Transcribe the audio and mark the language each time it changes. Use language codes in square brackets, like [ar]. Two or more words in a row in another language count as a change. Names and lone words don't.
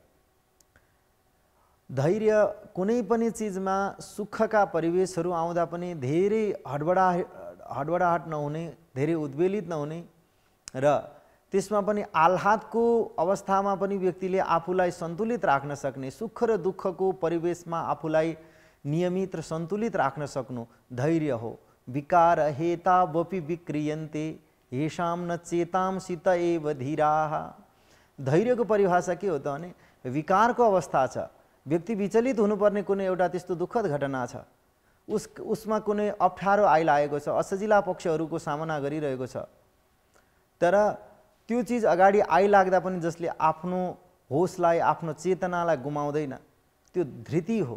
[ne] धैर्य कुनै पनि चिजमा सुखका परिवेशहरू आउँदा पनि धेरै हडबडाहट नहुने, धेरै उद्वेलित नहुने र त्यसमा पनि आह्लादको अवस्थामा पनि व्यक्तिले आफूलाई सन्तुलित राख्न सक्ने, सुख र दुःखको परिवेशमा आफूलाई नियमित र सन्तुलित राख्न सक्नु धैर्य हो। [sa] विकार हेता वपि विक्रियन्ते येषां न चेतांसि त एव धीराः। [ne] धैर्यको परिभाषा के हो त भने विकारको अवस्था छ, व्यक्ति विचलित हुनुपर्ने कुनै एउटा त्यस्तो दुःखद घटना छ, उसमा कुनै अप्ठ्यारो आइलागेको छ, असजिला पक्षहरूको सामना गरिरहेको छ, तर त्यो चिज अगाडि आइलाग्दा पनि जसले आफ्नो होसलाई आफ्नो चेतनालाई गुमाउँदैन त्यो धृति हो।